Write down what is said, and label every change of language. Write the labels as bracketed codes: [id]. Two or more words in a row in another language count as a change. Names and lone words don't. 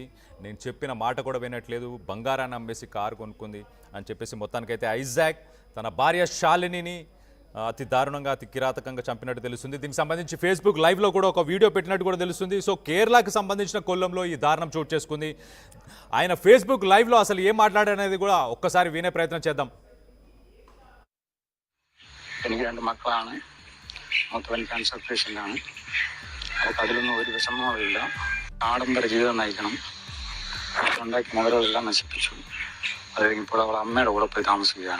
[te] నేను చెప్పిన మాట కూడా వినట్లేదు, బంగారాన్ని అమ్మేసి కారు కొనుక్కుంది అని చెప్పేసి మొత్తానికైతే ఐజాక్ తన భార్య శాలినిని అతి దారుణంగా, అతి కిరాతకంగా చంపినట్టు తెలుస్తుంది. దీనికి సంబంధించి ఫేస్బుక్ లైవ్లో కూడా ఒక వీడియో పెట్టినట్టు కూడా తెలుస్తుంది. సో కేరళకి సంబంధించిన కొల్లంలో ఈ దారుణం చోటు చేసుకుంది. ఆయన ఫేస్బుక్ లైవ్లో అసలు ఏం మాట్లాడనేది కూడా ఒక్కసారి వినే ప్రయత్నం చేద్దాం. [ml] എനിക്ക് 2 മക്കളാണ്. മൂത്തവൻ [en] cancer patient. [ml] അവർക്ക് അതിലൊന്നും ഒരു വിഷമവുമില്ല. ആഡംബര ജീവിതം നയിക്കണം. ഉണ്ടാക്കി മുതലുകളെല്ലാം നശിപ്പിച്ചു. അത് കഴിഞ്ഞപ്പോൾ അവൾ അമ്മയുടെ കൂടെ പോയി താമസിക്കുകയാണ്.